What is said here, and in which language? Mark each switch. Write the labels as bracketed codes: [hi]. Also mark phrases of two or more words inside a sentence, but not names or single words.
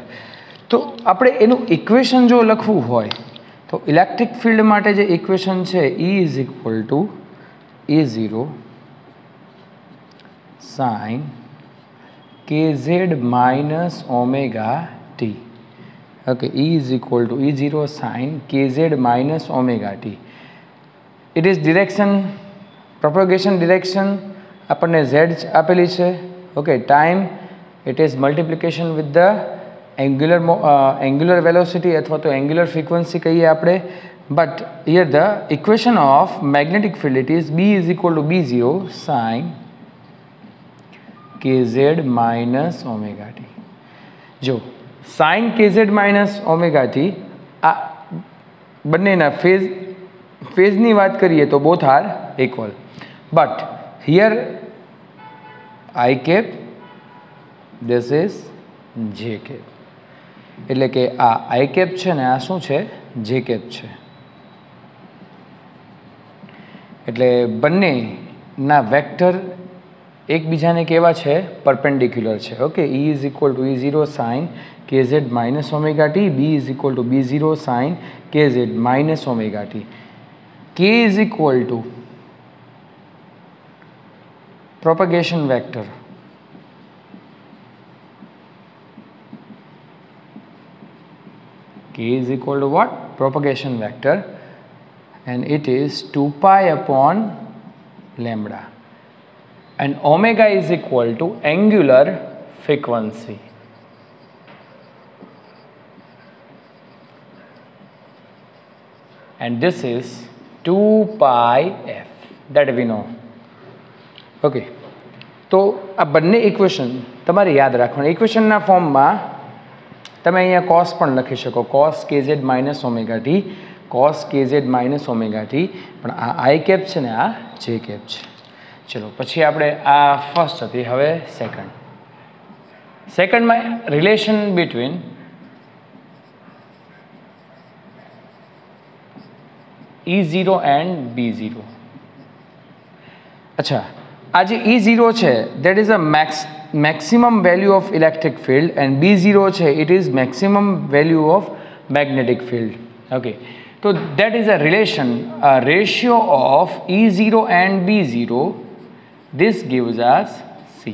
[gu] તો આપણે એનું ઇક્વેશન જો લખવું હોય તો [en] electric field [gu] માટે જે ઇક્વેશન છે [en] E is equal to E0 sine kz minus omega t. okay, E is equal to E0 sine kz minus omega t. it is direction, propagation direction [gu] આપણને z આપેલી છે. [en] okay, time it is multiplication with the angular velocity [gu] અથવા તો [en] angular frequency [gu] કહીએ આપણે. [en] but here the equation of magnetic field it is B is equal to B0 sin kz minus omega t. જો sin kz minus omega t [gu] આ બંનેના ફેઝની વાત કરીએ તો [en] both are equal, but here I cap, this is j cap. [gu] એટલે કે આ [en] I cap [gu] છે ને આ શું છે? [en] j cap [gu] છે. એટલે બંનેના વેક્ટર એકબીજાને કેવા છે? પરપેન્ડિક્યુલર છે. [en] okay, E is equal to E0 sine kz minus omega t, B is equal to B0 sine kz minus omega t. K is equal to propagation vector. K is equal to what? Propagation vector, and it is 2 pi upon lambda, and omega is equal to angular frequency. And this is 2 pi f, that we know. [gu] ઓકે, તો આ બંને ઇક્વેશન તમારે યાદ રાખવાનું. ઇક્વેશનના ફોર્મમાં તમે અહીંયા કોસ પણ લખી શકો, [en] cos kz minus omega t, cos kz minus omega t. [gu] પણ આ [en] I cap [gu] છે ને આ [en] j cap [gu] છે. ચલો પછી આપણે આ ફર્સ્ટ હતી, હવે સેકન્ડ. [en] સેકન્ડમાં relation between E0 and B0. [hi] अच्छा, आज [en] E0 છે that is a maximum value of electric field and B0 છે it is maximum value of magnetic field. Okay, so that is a relation, a ratio of E0 and B0. This gives us C.